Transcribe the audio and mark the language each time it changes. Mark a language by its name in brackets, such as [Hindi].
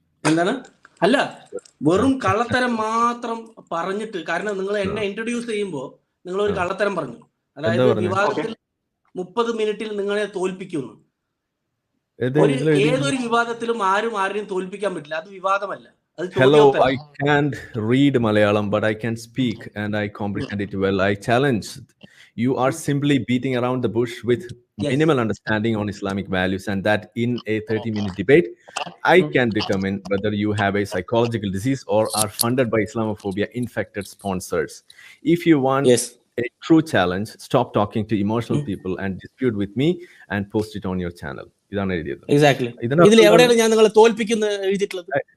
[Malayalam] എന്താണ്? അല്ല, വെറും കള്ളത്തരം മാത്രം പറഞ്ഞിട്ട്. കാരണം നിങ്ങൾ എന്നെ ഇൻട്രൊഡ്യൂസ് ചെയ്യുമ്പോൾ നിങ്ങൾ ഒരു കള്ളത്തരം പറഞ്ഞു. അതായത് വിവാദത്തിൽ 30 മിനിറ്റിൽ നിങ്ങളെ തോൽപ്പിക്കുന്നു. ഏതൊരു വിവാദത്തിലും ആരെയും തോൽപ്പിക്കാൻ പറ്റില്ല. അത് വിവാദമല്ല. [English] Hello, I can't read Malayalam, but I can speak and I comprehend it well. I challenge. You are simply beating around the bush with minimal understanding on Islamic values, and that in a 30-minute debate, I can determine whether you have a psychological disease or are funded by Islamophobia infected sponsors. If you want a true challenge, stop talking to emotional people and dispute with me and post it on your channel. [Malayalam] ഇതാണ് എഴുതിയത്. [English] Exactly. [Malayalam] ഇതിൽ എവിടെയാണ് ഞാൻ നിങ്ങളെ തോൽപ്പിക്കുന്നത് എഴുതിയിട്ടുള്ളത്?